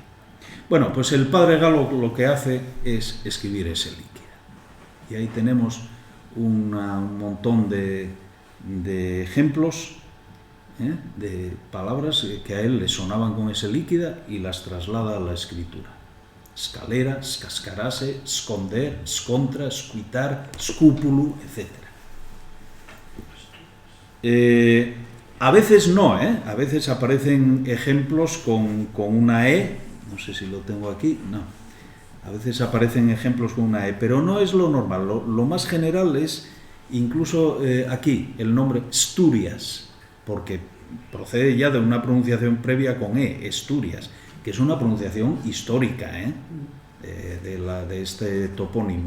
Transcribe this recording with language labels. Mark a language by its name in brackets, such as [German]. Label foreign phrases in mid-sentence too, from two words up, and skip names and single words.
[Spanish] Bueno, pues el padre Galo lo que hace es escribir ese líquida. Y ahí tenemos un montón de ejemplos, de palabras que a él le sonaban con ese líquida y las traslada a la escritura. Escalera, [Asturian] escascarase, esconder, escontra, escuitar, escúpulo, [Spanish] etc. A veces no, a veces aparecen ejemplos con una E, no sé si lo tengo aquí, no. A veces aparecen ejemplos con una E, pero no es lo normal. Lo más general es incluso aquí el nombre Asturias, porque procede ya de una pronunciación previa con E, Asturias, que es una pronunciación histórica de este topónimo.